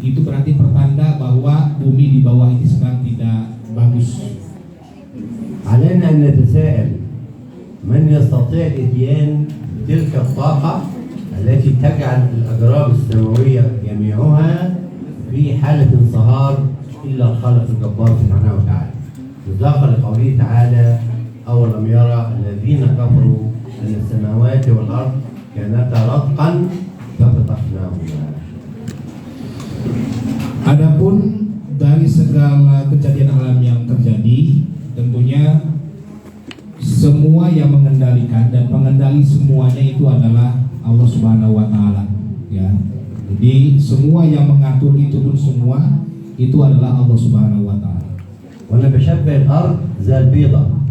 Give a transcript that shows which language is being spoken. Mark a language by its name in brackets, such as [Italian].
[Indonesian] Itu berarti pertanda bahwa bumi di bawah ini sedang tidak bagus. [Arabic] علينا أن نتساءل من يستطيع الإتيان بتلك الطاقة التي تجعل الأجرام السماوية جميعها في حالة انصهار إلا الخالق الجبار سبحانه وتعالى. مصداقا لقوله تعالى: أولم يرى الذين كفروا أن السماوات والأرض كانتا رتقا ففتقناهما. [Indonesian] Adapun dari segala kejadian alam yang terjadi, tentunya semua yang mengendalikan dan pengendali semuanya itu adalah Allah Subhanahu wa taala, ya. Jadi semua yang mengatur itu pun semua itu adalah Allah Subhanahu wa taala. [Arabic] وأنا بشبه الأرض زي البيضة.